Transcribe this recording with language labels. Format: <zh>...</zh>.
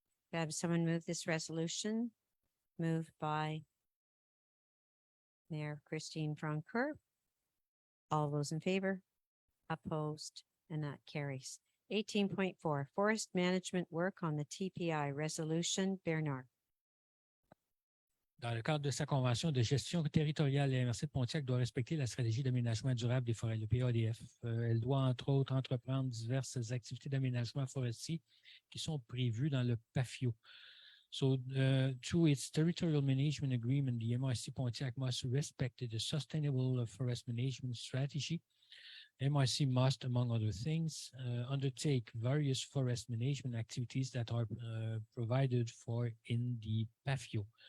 <en>Could I have someone move this resolution? Moved by Mayor Christine Francoeur. All those in favor? Opposed? And that carries. 18.4, forest management work on the TPI resolution. Bernard.</en> <fr>Dans le cadre de sa convention de gestion territoriale, la MRC de Pontiac doit respecter la stratégie d'aménagement durable des forêts, le PADF. Elle doit, entre autres, entreprendre diverses activités d'aménagement forestier qui sont prévues dans le PAFIO.</fr> <en>So, through its territorial management agreement, the MRC Pontiac must respect the sustainable forest management strategy. MRC must, among other things, undertake various forest management activities that are provided for in the PAFIO.</en>